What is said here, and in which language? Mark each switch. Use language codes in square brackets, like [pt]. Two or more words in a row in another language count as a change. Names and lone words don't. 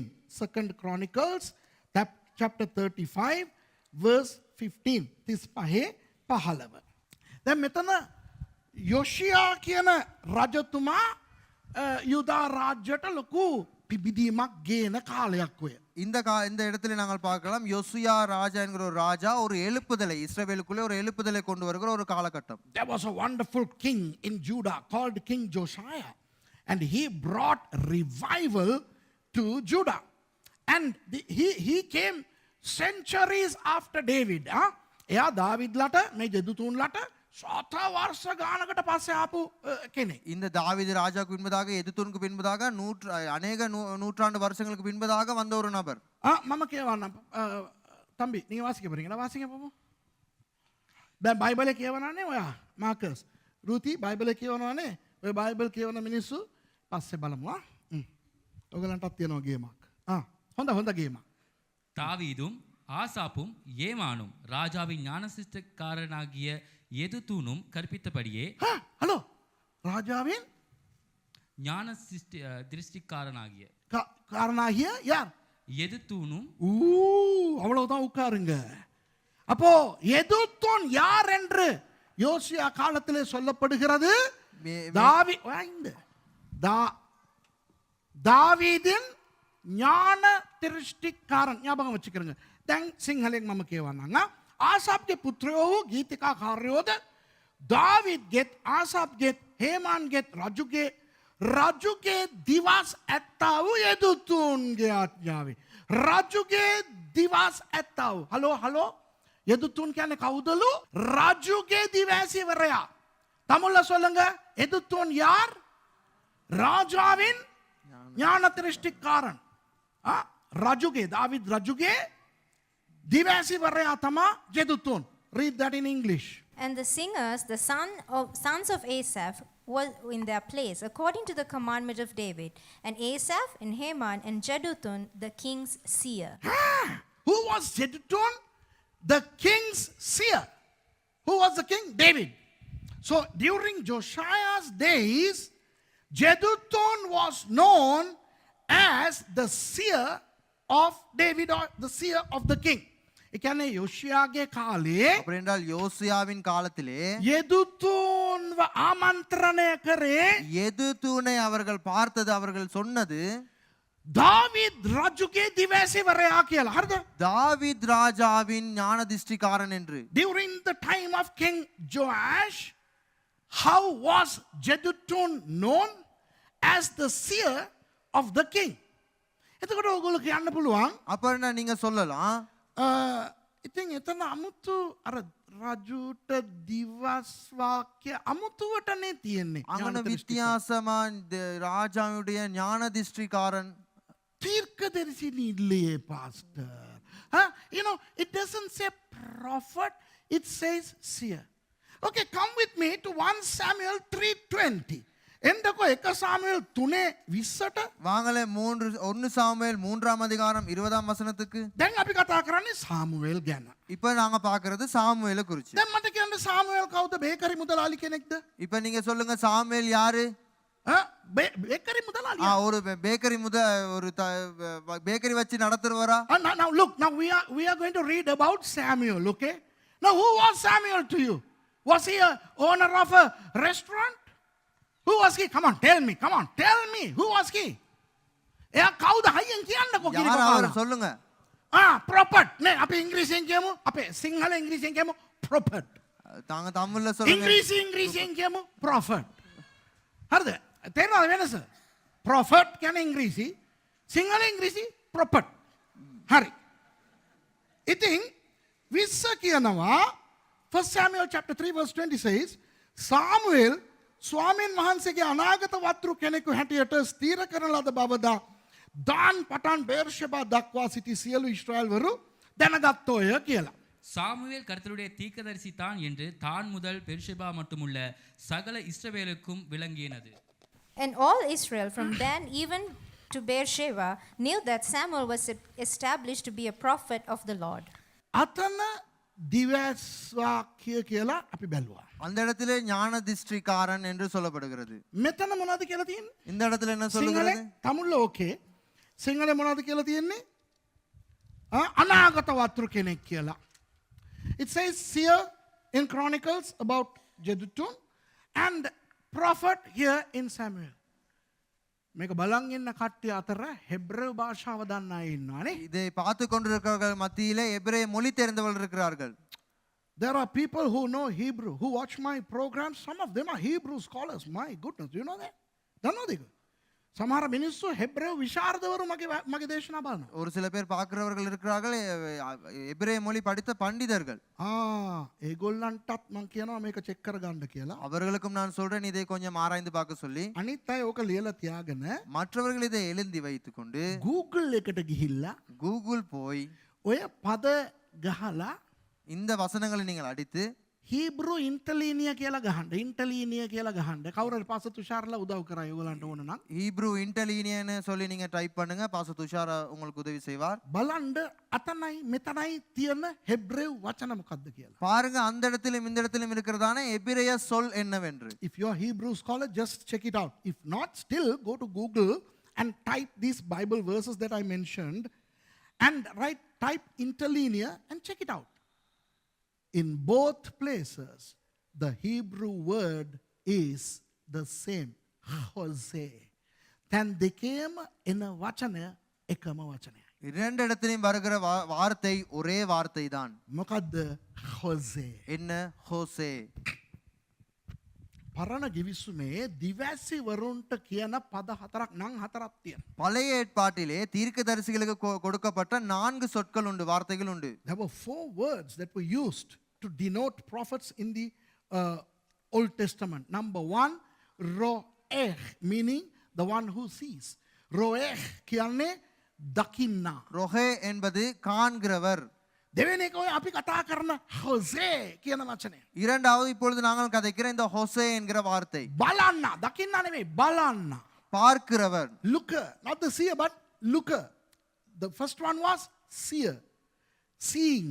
[en] 2nd Chronicles chapter 35 verse 15. 35. [si] දැන් මෙතන යොෂියා කියන රජතුමා යුදා රාජ්‍යයට ලොකු පිබිදීමක් ගේන කාලයක් ඔය. [ta] இந்த இடத்துல நாங்கள் பார்க்கலாம் யோசியா ராஜா என்கிற ஒரு ராஜா ஒரு எழுப்புதலை இஸ்ரவேலுக்குள்ளே ஒரு எழுப்புதலை கொண்டு வருகிற ஒரு காலகட்டம். [en] There was a wonderful king in Judah called King Josiah, and he brought revival to Judah. And he came centuries after David. [si] එයා දාවිද්ලට මේ ජෙදුතුන්ලට සත වර්ෂ ගානකට පස්සේ ආපු කෙනෙක්. [ta] இந்த தாவீது ராஜாவுக்கு பின்பதாக எதுத்தூனுக்கு பின்பதாக அநேக நூற்றாண்டு வருஷங்களுக்கு பின்பதாக வந்த ஒரு நபர். [si] මම කියවන්නම්. [ta] තම්බි நீங்க வாசிக்க போறீங்களா? வாசிங்க பாப்போம். [si] දැන් බයිබලේ කියවනනේ ඔයා මාකස්. රූති බයිබලේ කියවනවානේ. ඔය බයිබල් කියවන මිනිස්සු පස්සේ බලමු. ඔයගලන්ටත් තියෙනවා ගේමක්. හොඳ ගේමක්. [ta] தாவீதும் ஆசாப்பும் ஏமானும் ராஜாவின் ஞானசிஷ்டக்காரனாகிய எதுத்தூனும் கற்பித்தபடியே ஹலோ ராஜாவின் திருஷ்டிக்காரனாகிய காரனாகிய யார்? எதுத்தூனும். அவ்வளவுதான் உட்காருங்க. அப்போ எதுத்தூன் யார் என்று யோசியா காலத்திலே சொல்லப்படுகிறது. தாவீதின் ஞான திருஷ்டிக்காரன். ஞாபகம் வச்சுக்கிறங்க. [si] දැන් සිංහලෙන් මම කියවන්නම්. ආසාප්ගේ පුත්‍රයෝ වූ ගීතිකාකාරයෝද දාවිද්ගෙත් ආසාප්ගෙත් හේමාන්ගෙත් රජුගේ දිවස් ඇත්තා වූ යදුතුන්ගේ ආඥාවේ. රජුගේ දිවස් ඇත්තා වූ. හලෝ යදුතුන් කියන්නේ කවුදලු? රජුගේ දිවැසිවරයා. [ta] தமிழ்ல சொல்லுங்க. எதுத்தூன் யார்? ராஜாவின் ஞான திருஷ்டிக்காரன். [si] රජුගේ දාවිද් රජුගේ දිවැසිවරයා තමා ජෙදුතුන්. [en] Read that in English. And the singers, the sons of Asaph, were in their place, according to the commandment of David. And Asaph and Heman and Jeduthun, the king's seer. Who was Jeduthun? The king's seer. Who was the king? David. So during Josiah's days, Jeduthun was known as the seer of David, or the seer of the king. [si] එකන්නේ යොෂියාගේ කාලේ [ta] அப்படி என்றால் யோசியாவின் காலத்திலே [si] ජෙදුතුන්ව ආමන්ත්‍රණය කරේ [ta] எதுத்தூனை அவர்கள் பார்த்தது, அவர்கள் சொன்னது [si] தாவீத் රජුගේ දිවැසිවරයා කියලා. හරිද? [ta] தாவீத் ராஜாவின் ஞான திருஷ்டிக்காரன் என்று. [en] During the time of King Joash, how was Jeduthun known as the seer of the king? [si] එතකොට ඔයගොල්ලෝ කියන්න පුළුවන් [ta] அப்ப நீங்க சொல்லலாம் [si] ඉතින් එතන අමුතු අර රජුට දිවස් වාක්‍ය අමුතුවටනේ තියෙන්නේ. [ta] அங்கன வித்தியாசமா ராஜாவுடைய ஞான திருஷ்டிக்காரன் தீர்க்கதரிசினி இல்லையே பாஸ்டர். [en] You know, it doesn't say prophet, it says seer. Okay, come with me to 1 Samuel 3:20. [si] එන්නකො 1 சாமுவேல் 3:20ට. [ta] வாங்களே 1 சாமுவேல் 3ஆம் அதிகாரம் 20ஆம் வசனத்துக்கு. [si] දැන් අපි කතා කරන්නේ සාමුவேල් ගැන. [ta] இப்ப நாங்க பார்க்கிறது சாமுவேலை குறித்து. [si] දැන් මට කියන්න සාමුவேල් කවුද? බේකරි මුදලාලි කෙනෙක්ද? [ta] இப்ப நீங்க சொல்லுங்க சாமுவேல் யாரு? [si] බේකරි මුදලාලි. [ta] ஒரு பேக்கரி ஒரு பேக்கரி வச்சு நடத்துறவரா? [en] Now look, now we are going to read about Samuel, okay? Now who was Samuel to you? Was he a owner of a restaurant? Who was he? Come on, tell me. Who was he? [si] එයා කවුද? හයියෙන් කියන්නකෝ [ta] யார் சொல்லுங்க. [en] prophet. [si] නේ අපි ඉංග්‍රීසියෙන් කියමු. අපේ සිංහල ඉංග්‍රීසියෙන් කියමු prophet. [ta] தாங்க தமிழ்ல சொல்லுங்க. [si] ඉංග්‍රීසියෙන් කියමු prophet. හරිද? තේරෙනවද වෙනස? prophet කියන්නේ ඉංග්‍රීසි, සිංහල ඉංග්‍රීසි prophet. හරි. ඉතින් 20 කියනවා [en] 1 Samuel chapter 3 verse 20 says Samuel [si] ස්වාමීන් වහන්සේගේ අනාගත වත්රු කෙනෙකු හැටියට ස්ථීර කරන ලද බවදා දාන් පටන් බේර්ෂෙබා දක්වා සිටි සියලු ඊශ්‍රායල්වරු දැනගත්තෝය කියලා. [ta] சாமுவேல் கர்த்தருடைய தீர்க்கதரிசி தான் என்று தான் முதல் பெர்ஷெபா மட்டுமுள்ள சகல இஸ்ரவேலுக்கும் விளங்கியது. [en] And all Israel from Dan even to Beersheba knew that Samuel was established to be a prophet of the Lord. [si] අතන දිවස්වාක්‍ය කියලා අපි බැලුවා. [ta] அந்த இடத்திலே ஞான திஷ்டிக்காரன் என்று சொல்லப்படுகிறது. [si] මෙතන මොනවද කියලා තියෙන්නේ? [ta] இந்த இடத்துல என்ன சொல்லுகிறது? [si] තමුල්ල ඕකේ. සිංහලේ මොනවද කියලා තියෙන්නේ? අනාගත වතුරු කෙනෙක් කියලා. [en] It says here in Chronicles about Jeduthun and prophet here in Samuel. [si] මේක බලන් ඉන්න කට්ටිය අතර හෙබ්‍රෙව් භාෂාව දන්න අය ඉන්නවානේ. [ta] இதை பார்த்து கொண்டிருக்கிறவர்கள் மத்தியிலே எபிரேய மொழி தெரிந்தவர்கள் இருக்கிறார்கள். [en] There are people who know Hebrew who watch my programs. Some of them are Hebrew scholars. My goodness, do you know that? [si] දන්නවද ඒක? සමහර මිනිස්සු හෙබ්‍රෙව් විශාරදවරු මගේ දේශනා බලනවා. [ta] ஒரு சில பேர் பார்க்கிறவர்கள் இருக்கிறார்கள் எபிரேய மொழி படித்த பண்டிதர்கள். [si] ඒගොල්ලන්ටත් මං කියනවා මේක චෙක් කරගන්න කියලා. [ta] அவர்களுக்கும் நான் சொல்றேன் இதை கொஞ்சம் ஆராய்ந்து பார்க்க சொல்லி. [si] අනිත් අය ඕක ලියලා තියාගෙන [ta] மற்றவர்கள் இதை எழுதி வைத்துக்கொண்டு [si] Google එකට ගිහිල්ලා [ta] கூகுள் போய் [si] ඔය පද ගහලා [ta] இந்த வசனங்களை நீங்கள் அடித்து [en] Hebrew interlinear [si] කියලා ගහන්න. interlinear කියලා ගහන්න. කවුරුහරි පාස තුෂාරලා උදව් කරා ඒගොල්ලන්ට ඕන නම්. [en] Hebrew interlinear [ta] சொல்லி நீங்க டைப் பண்ணுங்க. பாச துஷாரா உங்களுக்கு உதவி செய்வார். [si] බලන්න අතනයි මෙතනයි තියෙන හෙබ්‍රෙව් වචන මොකක්ද කියලා. [ta] பாருங்க அந்த இடத்திலும் இந்த இடத்திலும் இருக்கிறதான எபிரேய சொல் என்னவென்று. [en] If you are Hebrew scholar, just check it out. If not, still go to Google and type these Bible verses that I mentioned and type interlinear and check it out. In both places, the Hebrew word is the same. Hosea. Then they came in a vachana, [si] ඒකම වචන. [ta] இரண்டு இடத்திலும் வருகிற வார்த்தை ஒரே வார்த்தை தான். [si] මොකද්ද? Hosea. [ta] என்ன? ஹோசே. [si] පරණ ගිවිසුමේ දිවැසි වරුන්ට කියන පද හතරක් නම් හතරක් තියෙනවා. [ta] பழைய ஏற்பாட்டிலே தீர்க்கதரிசிகளுக்கு கொடுக்கப்பட்ட 4 சொற்கள் உண்டு, வார்த்தைகள் உண்டு. [en] There were 4 words that were used to denote prophets in the Old Testament. Number 1, ro'eh, meaning the one who sees. [si] Ro'eh කියන්නේ දකින්නා. [ta] ரொஹே என்பது காண்கிறவர். [si] දෙවෙනි එක ඔය අපි කතා කරන හොසේ කියන වචනය. [ta] இரண்டாவது இப்பொழுது நாங்கள் கதைக்கிற இந்த ஹோசே என்கிற வார்த்தை. [si] බලන්න, දකින්නා නෙමෙයි, බලන්න. [ta] பார்க்கிறவர். [en] Looker, not the seer but looker. The first one was seer, seeing.